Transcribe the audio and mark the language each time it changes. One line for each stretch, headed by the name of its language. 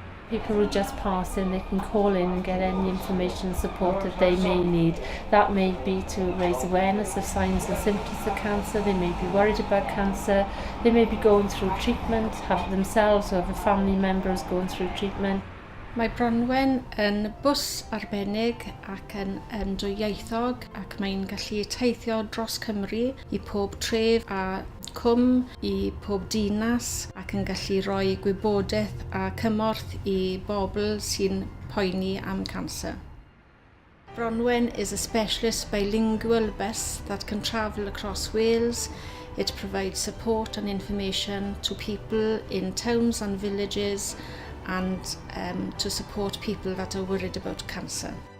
English: People who just pass in, they can call in and get any information and support that they may need. That may be to raise awareness of signs and symptoms of cancer. They may be worried about cancer. They may be going through treatment, have themselves or have a family members going through treatment.
Welsh: Mae Bronwen yn bws arbennig ac yn dwyieithog, ac mae'n gallu teithio dros Cymru I pob tref a cwm, I pob dinas, ac yn gallu rhoi gwybodaeth a cymorth I bobl sy'n poeni am cancer.
English: Bronwen is a specialist bilingual bus that can travel across Wales. It provides support and information to people in towns and villages, and to support people that are worried about cancer.